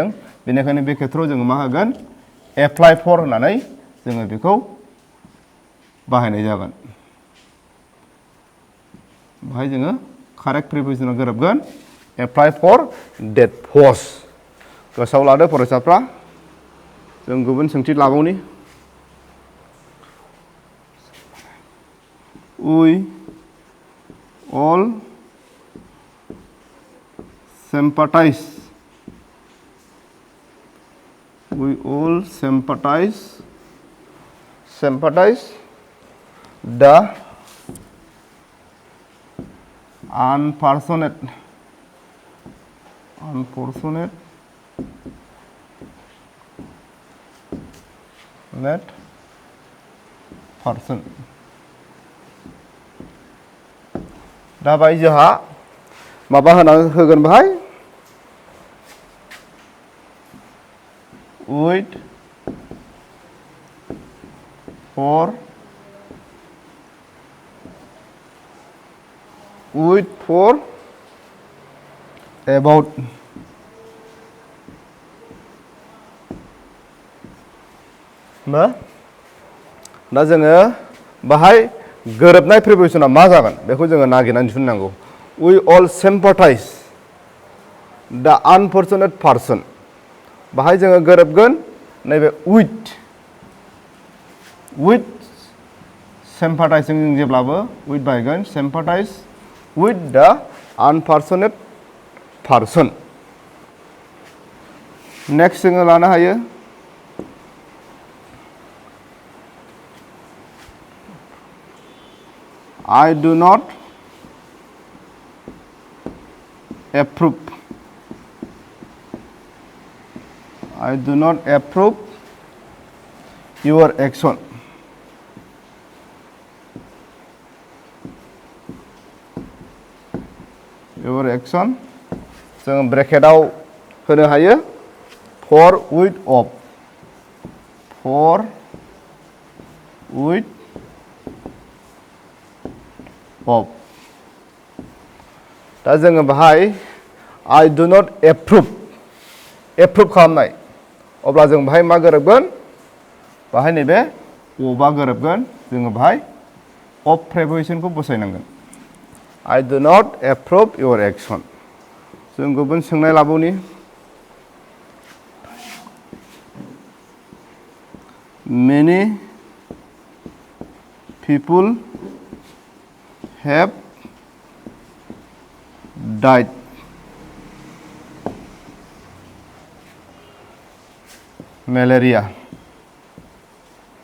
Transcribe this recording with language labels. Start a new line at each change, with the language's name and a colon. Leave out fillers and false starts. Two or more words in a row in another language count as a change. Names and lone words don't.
Bodo: बेनिखायनो बे खेथ्रआव जोङो मा होगोन,
English: apply for
Bodo: होननानै जोङो बेखौ बाहायनाय जागोन। बाहाय जोङो कारेक्ट प्रिप'जिशनाव गोरोबगोन
English: apply for that post.
Bodo: गोसोआव लादो फरायसाफ्रा। जों गुबुन सोंथि लाबावनि।
English: We all sympathize. We all sympathize the unfortunate person.
Bodo: दा बाहाय जोंहा माबा होगोन बाहाय
English: wait for about।
Bodo: दा जोङो बाहाय गोरोबनाय प्रिप'जिशना मा जागोन बेखौ जोङो नागिरनानै दिहुननांगौ।
English: We all sympathize the unfortunate person।
Bodo: बाहाय जोङो गोरोबगोन नैबे
English: with sympathize
Bodo: जों जेब्लाबो with बाहायगोन,
English: sympathize with the unfortunate person।
Bodo: नेक्स्ट जोङो लानो हायो
English: I do not approve your action।
Bodo: जों ब्रेकेटआव होनो हायो
English: for with of।
Bodo: दा जोङो बाहाय
English: I do not approve
Bodo: खालामनाय। अब्ला जों बाहाय मा गोरोबगोन, बाहाय नैबे अफआ गोरोबगोन। जोङो बाहाय अफ प्रिप'जिशनखौ बसायनांगोन।
English: I do not approve your action।
Bodo: जों गुबुन सोंनाय लाबावनि।
English: Many people have died malaria।